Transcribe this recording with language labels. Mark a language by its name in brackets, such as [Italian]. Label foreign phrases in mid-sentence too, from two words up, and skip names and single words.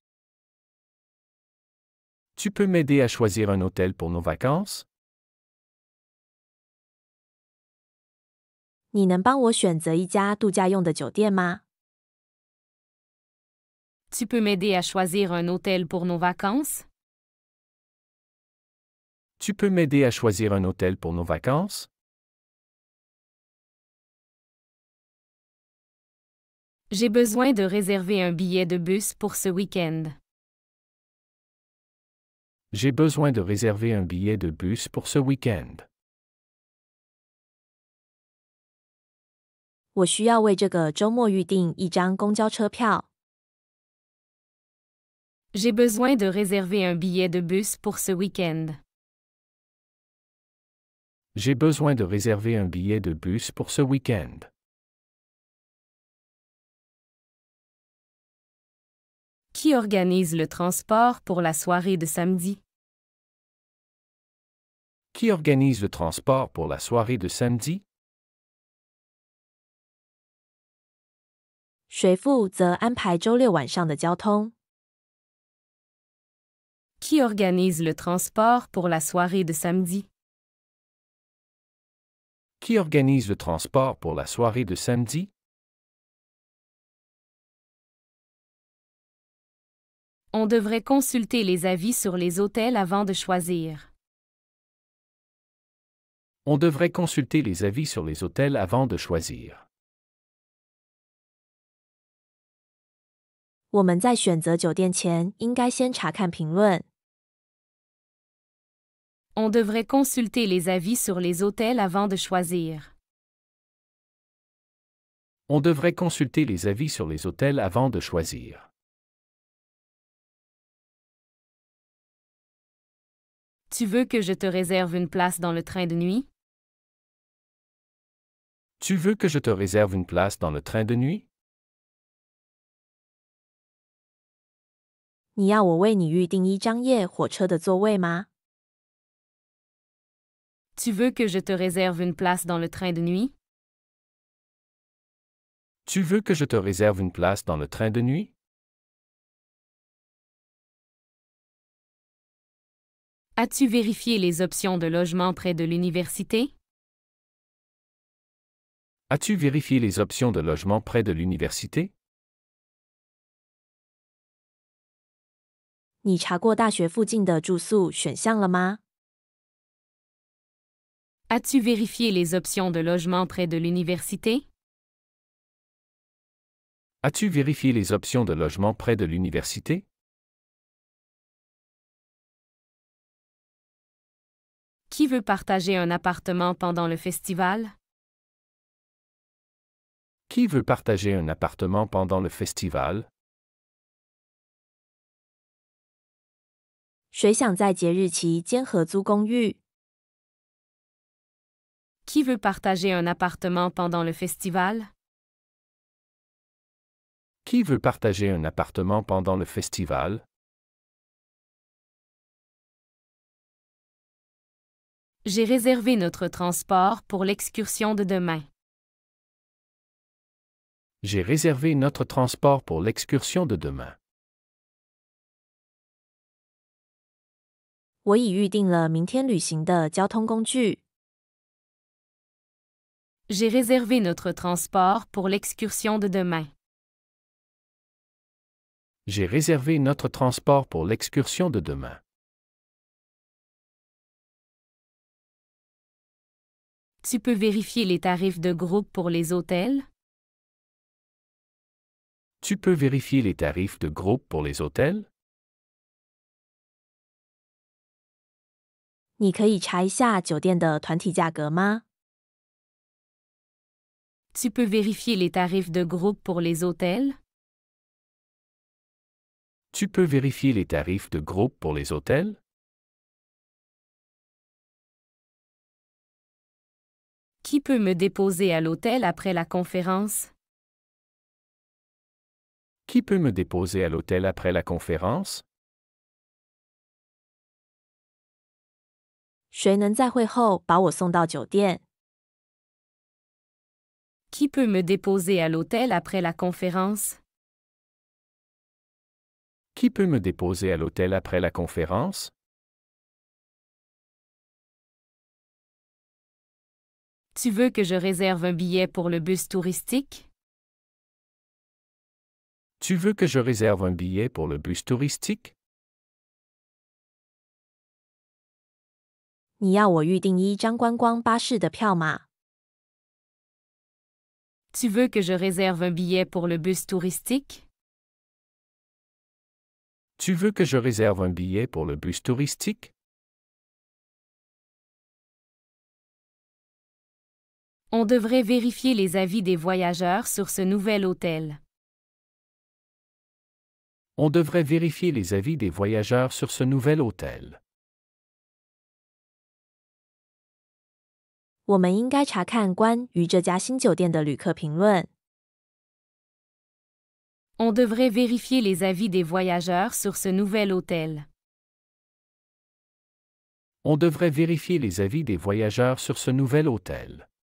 [French] Tu peux m'aider à choisir un hôtel pour nos vacances? [Chinese] 你能帮我选择一家度假用的酒店吗？ [French] Tu peux m'aider à choisir un hôtel pour nos vacances? Tu peux m'aider à choisir un hôtel pour nos vacances? J'ai besoin de réserver un billet de bus pour ce week-end. J'ai besoin de réserver un billet de bus pour ce week-end. [Chinese] 我需要为这个周末预订一张公交车票。 [French] J'ai besoin de réserver un billet de bus pour ce week-end. J'ai besoin de réserver un billet de bus pour ce week-end. Qui organise le transport pour la soirée de samedi? Qui organise le transport pour la soirée de samedi? [Chinese] 谁负责安排周六晚上的交通？ [French] Qui organise le transport pour la soirée de samedi? Qui organise le transport pour la soirée de samedi? On devrait consulter les avis sur les hôtels avant de choisir. On devrait consulter les avis sur les hôtels avant de choisir. [Chinese] 我们在选择酒店前应该先查看评论。 [French] On devrait consulter les avis sur les hôtels avant de choisir. On devrait consulter les avis sur les hôtels avant de choisir. Tu veux que je te réserve une place dans le train de nuit? Tu veux que je te réserve une place dans le train de nuit? [Chinese] 你要我为你预订一张夜火车的座位吗？ [French] Tu veux que je te réserve une place dans le train de nuit? Tu veux que je te réserve une place dans le train de nuit? As-tu vérifié les options de logement près de l'université? As-tu vérifié les options de logement près de l'université? As-tu vérifié les options de logement près de l'université? As-tu vérifié les options de logement près de l'université? [Chinese] 你查过大学附近的住宿选项了吗？ [French] As-tu vérifié les options de logement près de l'université? As-tu vérifié les options de logement près de l'université? Qui veut partager un appartement pendant le festival? Qui veut partager un appartement pendant le festival? [Chinese] 谁想在节日期间合租公寓？ [French] Qui veut partager un appartement pendant le festival? Qui veut partager un appartement pendant le festival? J'ai réservé notre transport pour l'excursion de demain. J'ai réservé notre transport pour l'excursion de demain. [Chinese] 我已预定了明天旅行的交通工具。 [French] J'ai réservé notre transport pour l'excursion de demain. J'ai réservé notre transport pour l'excursion de demain. Tu peux vérifier les tarifs de groupe pour les hôtels? Tu peux vérifier les tarifs de groupe pour les hôtels? [Chinese] 你可以查一下酒店的团体价格吗？ [French] Tu peux vérifier les tarifs de groupe pour les hôtels? Tu peux vérifier les tarifs de groupe pour les hôtels? Qui peut me déposer à l'hôtel après la conférence? Qui peut me déposer à l'hôtel après la conférence? [Chinese] 谁能在会后把我送到酒店？ [French] Qui peut me déposer à l'hôtel après la conférence? Qui peut me déposer à l'hôtel après la conférence? Tu veux que je réserve un billet pour le bus touristique? Tu veux que je réserve un billet pour le bus touristique? [Chinese] 你要我预定一张观光巴士的票码？ [French] Tu veux que je réserve un billet pour le bus touristique? Tu veux que je réserve un billet pour le bus touristique? On devrait vérifier les avis des voyageurs sur ce nouvel hôtel. On devrait vérifier les avis des voyageurs sur ce nouvel hôtel. [Chinese] 我们应该查看关于这家新酒店的旅客评论。 [French] On devrait vérifier les avis des voyageurs sur ce nouvel hôtel. On devrait vérifier les avis des voyageurs sur ce nouvel hôtel.